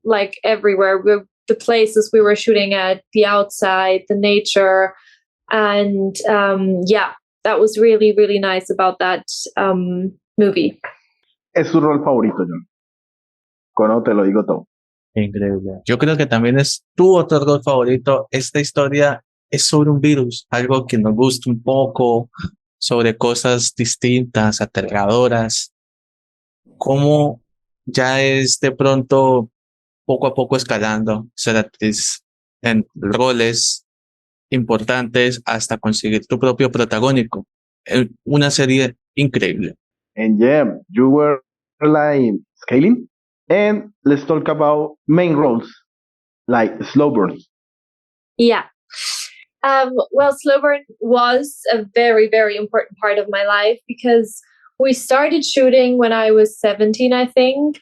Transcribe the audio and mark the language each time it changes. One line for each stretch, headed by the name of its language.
English: Like everywhere, the places we were shooting at, the outside, the nature, and that was really, really nice about that movie.
Spanish: Es su rol favorito, Jhon. Con eso te lo digo todo. Increíble. Yo creo que también es tu otro rol favorito. Esta historia es sobre un virus, algo que nos gusta un poco, sobre cosas distintas, aterradoras. Cómo ya es de pronto poco a poco escalando ser actriz en roles importantes hasta conseguir tu propio protagónico. Una serie increíble.
English: And yeah, you were like scaling. And let's talk about main roles, like slow burn. Yeah. Well, slow burn was a very, very important part of my life because we started shooting when I was 17, I think.